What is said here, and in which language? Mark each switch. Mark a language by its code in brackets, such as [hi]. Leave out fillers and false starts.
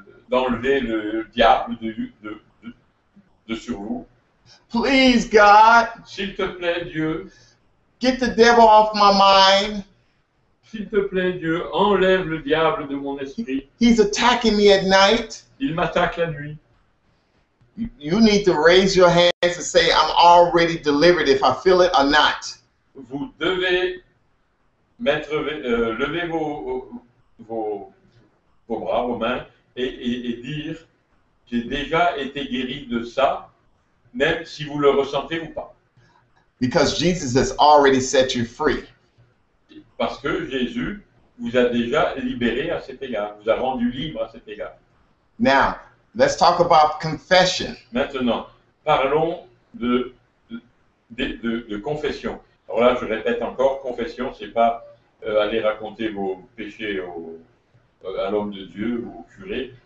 [fr] d'enlever le diable de sur vous? [en] Please, God, [fr] S'il te plaît, Dieu, [en] get the devil off my mind. [fr] s'il te plaît, Dieu, enlève le diable de mon esprit. [en] He's attacking me at night. [fr] Il m'attaque la nuit. [en] You need to raise your hands and say, I'm already delivered if I feel it or not. [fr] Vous devez lever vos bras, vos mains et dire, j'ai déjà été guéri de ça, même si vous le ressentez ou pas. [en] Because Jesus has already set you free. [fr] Parce que Jésus vous a déjà libéré à cet égard, vous a rendu libre à cet égard. [en] Now, let's talk about confession. [fr] Maintenant, parlons de confession. Alors là, je répète encore, confession, c'est pas aller raconter vos péchés à l'homme de Dieu ou au curé.